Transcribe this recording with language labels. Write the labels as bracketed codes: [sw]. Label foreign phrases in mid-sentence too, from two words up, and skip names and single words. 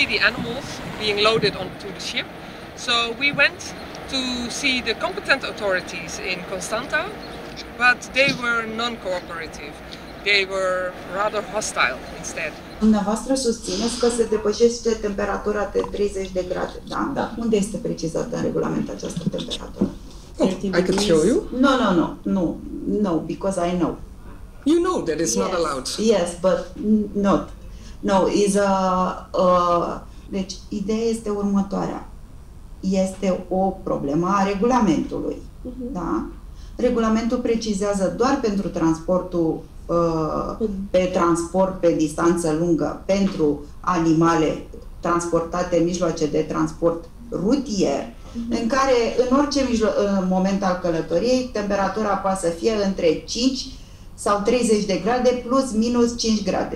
[en] the animals being loaded onto the ship, so we went to see the competent authorities in Constanta, but they were non-cooperative. They were rather hostile instead. [ro] Dumneavoastră susțineți că se depășește temperatura de 30 de grade, da? Da. Unde este precizată în regulament această temperatură? [en] I could show you. No, because I know. You know that it's not allowed. Yes, but not. No, [ro] deci, ideea este următoarea. Este o problemă a regulamentului. Da? Regulamentul precizează doar pentru transportul pe distanță lungă, pentru animale transportate în mijloace de transport rutier, în care în orice moment al călătoriei temperatura poate să fie între 5 sau 30 de grade plus minus 5 grade.